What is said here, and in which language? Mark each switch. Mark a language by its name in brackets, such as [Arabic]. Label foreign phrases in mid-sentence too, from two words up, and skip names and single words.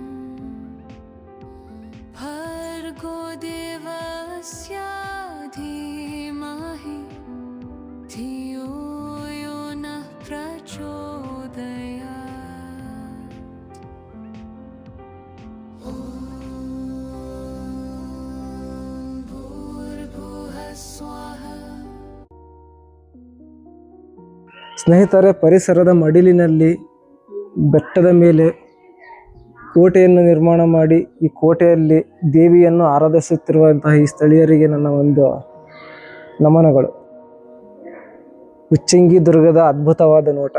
[Sanskrit] भर्गो देवस्य धीमहि धियो यो नः प्रचोदयात्। ॐ भूर्भुवः स्वाहा. [Kannada] ಸ್ನೇಹಿತರೆ, ಪರಿಸರದ ಮಡಿಲಿನಲ್ಲಿ ಬೆಟ್ಟದ ಮೇಲೆ ಕೋಟೆಯನ್ನು ನಿರ್ಮಾಣ ಮಾಡಿ ಈ ಕೋಟೆಯಲ್ಲಿ ದೇವಿಯನ್ನು ಆರಾಧಿಸುತ್ತಿರುವಂತಹ ಈ ಸ್ಥಳೀಯರಿಗೆ ನನ್ನ ಒಂದು ನಮನಗಳು. ಉಚ್ಚಂಗಿ ದುರ್ಗದ ಅದ್ಭುತವಾದ ನೋಟ.